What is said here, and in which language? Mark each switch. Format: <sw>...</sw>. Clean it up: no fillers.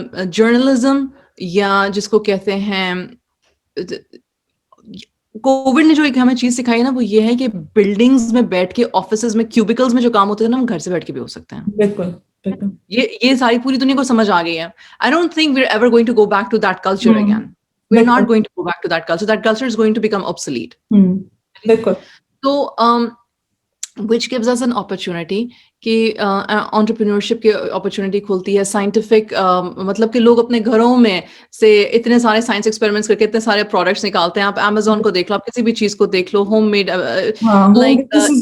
<ur>Journalism یا جس کو کہتے ہیں, کووڈ نے جو ایک ہمیں چیز سکھائی نا وہ یہ ہے کہ بلڈنگز میں بیٹھ کے, آفیسز میں, کیوبیکلز میں جو کام ہوتے ہیں نا ہم گھر سے بیٹھ کے بھی ہو سکتے ہیں. بالکل یہ ساری پوری دنیا کو سمجھ آ گئی ہے.</ur> <en>I don't think we're ever going to go back to that culture again. We're not going to go back to that culture. That culture is going to become obsolete. So, which gives us an opportunity</en> <ur>کہ entrepreneurship کی opportunity کھلتی ہے. scientific مطلب کہ لوگ اپنے گھروں میں سے اتنے سارے سائنس ایکسپیریمنٹس کر کے اتنے سارے پروڈکٹس نکالتے ہیں. آپ Amazon کو دیکھ لو, آپ کسی بھی چیز کو دیکھ لو, ہوم میڈ, لائک</ur>